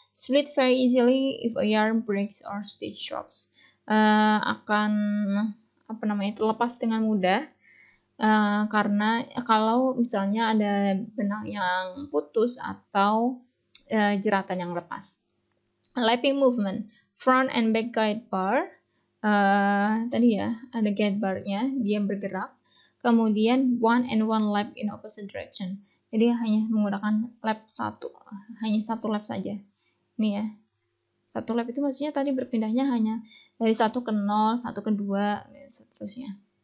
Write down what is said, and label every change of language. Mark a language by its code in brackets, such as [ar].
[en] Split very easily if a yarn breaks or stitch drops. [id] Akan terlepas dengan mudah karena kalau misalnya ada benang yang putus atau jeratan yang lepas. [en] Lapping movement, front and back guide bar. [id] Tadi ya ada guide barnya, dia bergerak. [en] Kemudian 1 and 1 lap in opposite direction. [id] Jadi hanya menggunakan lap 1, hanya 1 lap saja. Ini ya, 1 lap itu maksudnya tadi berpindahnya hanya dari 1 ke 0, 1 ke 2, dan seterusnya.